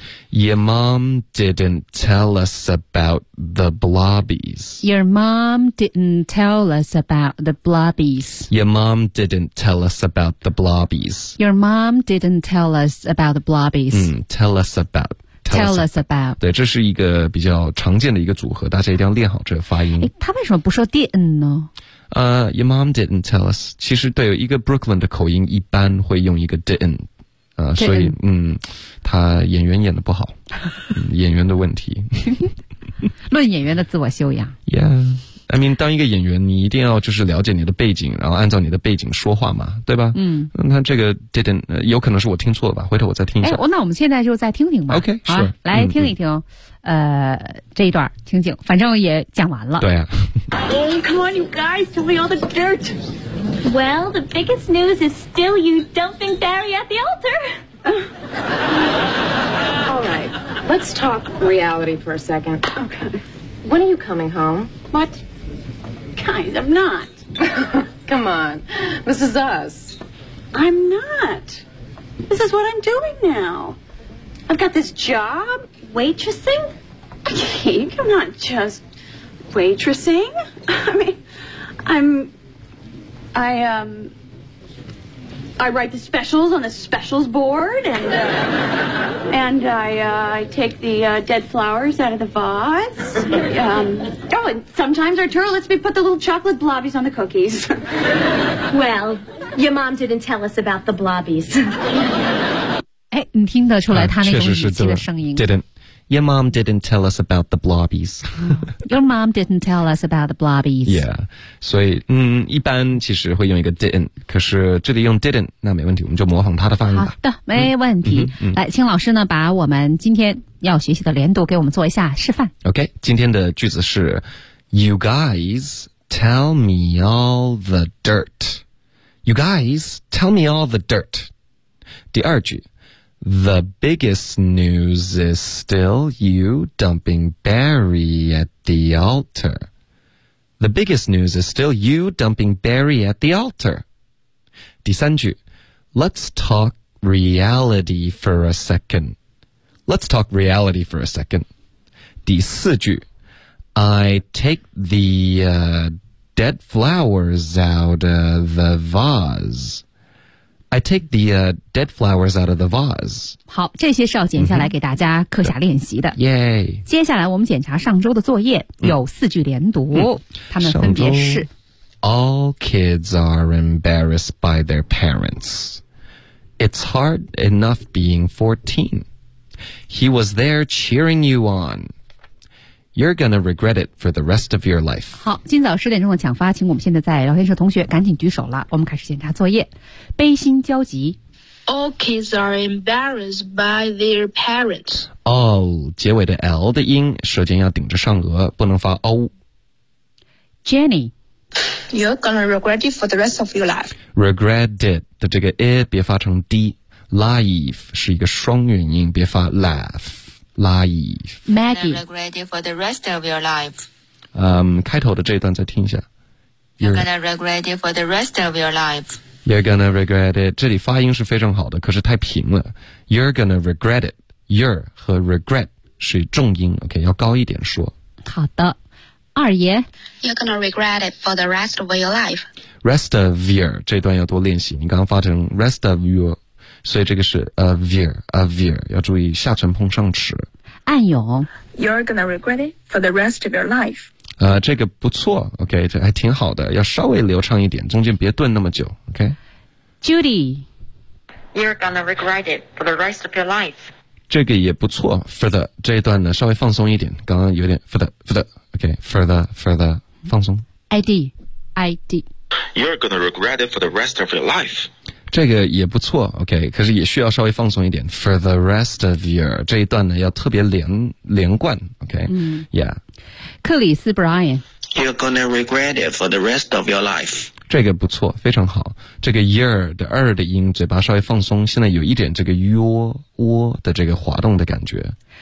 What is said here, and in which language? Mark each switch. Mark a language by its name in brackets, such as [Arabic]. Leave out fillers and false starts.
[English] Your mom didn't tell us about the blobbies. Your mom didn't tell us about the blobbies. Your mom didn't tell us about the blobbies. Your mom didn't tell us about the blobbies. Tell us about. Tell us about. [Chinese] 对，这是一个比较常见的一个组合，大家一定要练好这个发音。他为什么不说 didn't 呢？ [English] Your mom didn't tell us. [Chinese] 其实对，有一个 Brooklyn 的口音一般会用一个 didn't。所以他演员演得不好。演员的问题。论演员的自我修养。 [English] Yeah. I mean, [Chinese] 当一个演员你一定要就是了解你的背景，然后按照你的背景说话嘛，对吧？嗯。那这个 didn't, 有可能是我听错了吧，回头我再听一下。那我们现在就再听听吧。 [English] OK, 是、sure, [Chinese] 啊。来听一听。这一段情景反正也讲完了。对啊。 [English] Oh, come on, you guys, tell me all the dirt. Well, the biggest news is still you dumping Barry at the altar. All right, let's talk reality for a second. Okay. When are you coming home? What? Guys, I'm not. Come on, this is us. I'm not. This is what I'm doing now. I've got this job waitressing. Okay, I'm not just... Waitressing? I mean, I'm... I, I write the specials on the specials board, and I take the dead flowers out of the vase. Oh, and sometimes Arturo lets me put the little chocolate blobbies on the cookies. Well, your mom didn't tell us about the blobbies. [Chinese] 哎，你听得出来他那种语气的声音。 [English] Your mom didn't tell us about the blobbies. Your mom didn't tell us about the blobbies. Yeah. [Chinese] 所以一般其实会用一个 didn't, 可是这里用 didn't, 那没问题，我们就模仿他的发音吧。好的，没问题。来，请老师呢把我们今天要学习的连读给我们做一下示范。 [English] OK, [Chinese] 今天的句子是 [English] You guys tell me all the dirt. You guys tell me all the dirt. [Chinese] 第二句。 [English] The biggest news is still you dumping Barry at the altar. The biggest news is still you dumping Barry at the altar. [Chinese] 第三句 [English] Let's talk reality for a second. Let's talk reality for a second. [Chinese] 第四句 [English] I take the dead flowers out of the vase. I take the dead flowers out of the vase. [Chinese] 好，这些是要剪下来给大家课下练习的。耶、mm-hmm. yeah. ！接下来我们检查上周的作业，有四句连读，他们分别是 [English] ：All kids are embarrassed by their parents. It's hard enough being 14. He was there cheering you on. You're going to regret it for the rest of your life. [Chinese] 好，今早十点钟的抢发，请我们现在在聊天室同学赶紧举手了。我们开始检查作业。悲心焦急。 [English] All kids are embarrassed by their parents. [Chinese] All, 结尾的 L 的音，舌尖要顶着上颚，不能发 O. [English] Jenny. You're going to regret it for the rest of your life. [Chinese] Regret it 的这个 I 别发成 D. Life 是一个双元音，别发 laugh. Life. [English] Maggie. You're gonna regret it for the rest of your life. [Chinese] 开头的这一段再听一下。 [English] You're gonna regret it for the rest of your life. You're gonna regret it. [Chinese] 这里发音是非常好的，可是太平了。 [English] You're gonna regret it. [Chinese] You're 和 regret 是重音 ，OK， 要高一点说。好的，二爷。 [English] You're gonna regret it for the rest of your life. [Chinese] Rest of your 这段要多练习。你刚刚发成 rest of your。所以这个是 a veer 要注意下唇碰上齿。暗涌 [English] You're gonna regret it for the rest of your life. [Chinese] 这个不错 ,OK, 这还挺好的要稍微流畅一点中间别顿那么久 ,OK? [English] Judy. You're gonna regret it for the rest of your life. [Chinese] 这个也不错 for the, 这一段呢稍微放松一点刚刚有点 for the, 放松。 [English] ID. You're gonna regret it for the rest of your life. [Chinese] 这个也不错 ,OK, 可是也需要稍微放松一点 , [English] for the rest of your, [Chinese] 这一段呢要特别连贯 ,OK,、yeah. 克里斯 Brian, [English] You're gonna regret it for the rest of your life. [Chinese] 这个不错非常好这个 year 的二的音嘴巴稍微放松现在有一点这个窝的这个滑动的感觉。